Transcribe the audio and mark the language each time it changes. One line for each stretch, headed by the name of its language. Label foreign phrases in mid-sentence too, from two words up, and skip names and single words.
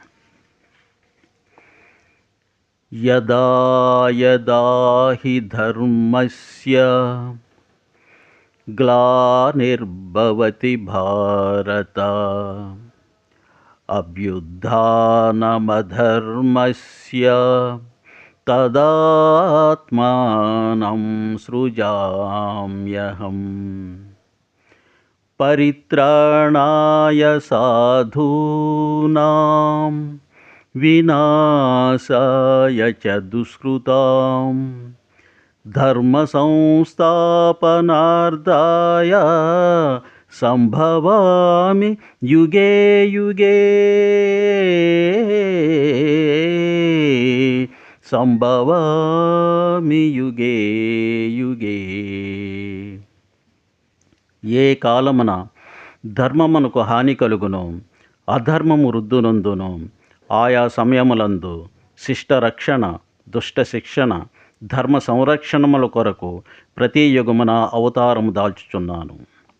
Sanskrit: యదా యదా హి ధర్మస్య గ్లానిర్భవతి భారత అభ్యుత్థానమధర్మస్య తదాత్మానం సృజామ్యహం. పరిత్రాణాయ సాధూనాం వినాశాయ చ దుష్కృతాం ధర్మ సంస్థాపనార్థాయ సంభవామి యుగే యుగే. సంభవామి యుగే యుగే.
Telugu: ఏ కాలమున ధర్మమునకు హాని కలుగునో అధర్మము వృద్ధునందును ఆయా సమయములందు శిష్టరక్షణ, దుష్ట శిక్షణ, ధర్మ సంరక్షణముల కొరకు ప్రతి యుగమున అవతారము దాల్చుచున్నాను.